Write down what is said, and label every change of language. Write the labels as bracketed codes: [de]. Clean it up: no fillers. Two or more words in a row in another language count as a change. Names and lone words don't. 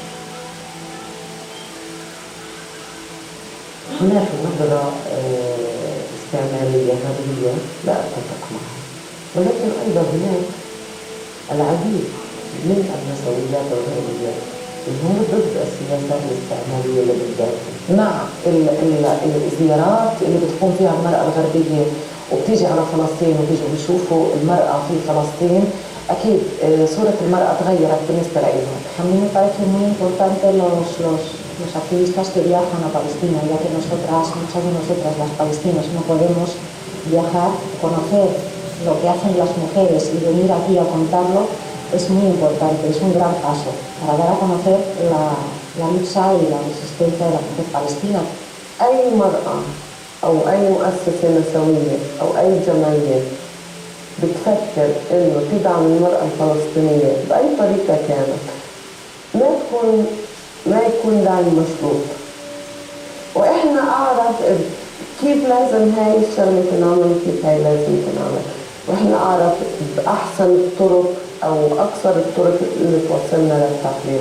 [ar] هناك نظرة استعمارية غربية لا أتفق معها، ولكن أيضا هناك العديد من النسويات الغربية اللي هم ضد السياسات الاستعمارية اللي بتدافع. نعم الزيارات اللي بتكون فيها المرأة الغربية وبتيجي على فلسطين وبيجوا بيشوفوا المرأة في فلسطين، أكيد صورة المرأة تغيرت بالنسبة لهم. [es] A mí me parece muy importante los activistas que viajan a Palestina, ya que muchas de nosotras las palestinas no podemos viajar, conocer lo que hacen las mujeres y venir aquí a contarlo es muy importante, es un gran paso para dar a conocer la lucha y la resistencia de la mujer palestina. [ar] أي مرأة أو أي مؤسسة نسوية أو أي جمعية بتفكر إنه تدعم المرأة الفلسطينية بأي طريقة كانت ما يكون دعم مشروط، وإحنا أعرف كيف لازم هاي الشغلة تنعمل وكيف هاي لازم تنعمل، وإحنا أعرف بأحسن الطرق أو أكثر الطرق اللي توصلنا للتحرير.